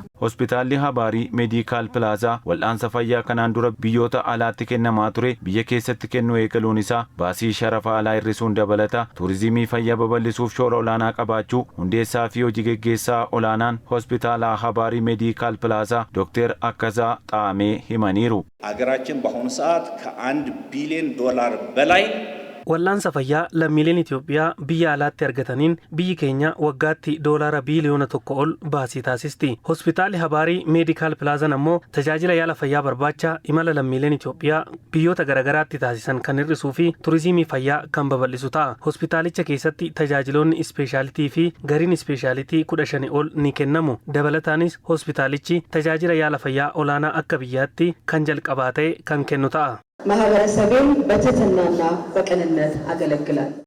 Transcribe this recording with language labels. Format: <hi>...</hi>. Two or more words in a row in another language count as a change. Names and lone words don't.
<om>Hospitaalli Habaarii Meedikaal Pilaazaa wal'aansa fayyaa kanaan dura biyyoota alaatti kennamaa ture biyya keessatti kennuu eegaluun isaa baasii sharafa alaa hir'isuun dabalata tuurizimii fayyaa babal'isuuf shoora olaanaa qabaachuu hundeessaa fi hojii geggeessaa olaanaan hospitaala Habaarii Meedikaal Pilaazaa Dr. Akkazaa Xaamee himaniiru.</om> <am>አገራችን በአሁኑ ሰዓት ከ1 ቢሊዮን ዶላር በላይ</am> <om>wal'aansa fayyaa lammiileen Itoophiyaa biyya alaatti argataniin biyyi keenya waggaatti doolaara biiliyoona 1 ol baasii taasisti. Hospitaalli Habaarii Meedikaal Pilaazaan ammoo tajaajila yaala fayyaa barbaacha imala lammiileen Itoophiyaa biyyoota garagaraatti taasisan kan hir'isuu fi tuurizimii fayyaa kan babal'isu ta'a. Hospitaalicha keessatti tajaajiloonni ispeeshaalitii fi gariin ispeeshaalitii 15 ol ni kennamu. Dabalataanis hospitaalichi tajaajila yaala fayyaa olaanaa akka biyyaatti kan jalqabaa ta'e kan kennu ta'a.</om> <am>ማህበረሰቤን በትህትናና በቅንነት አገለግላል።</am>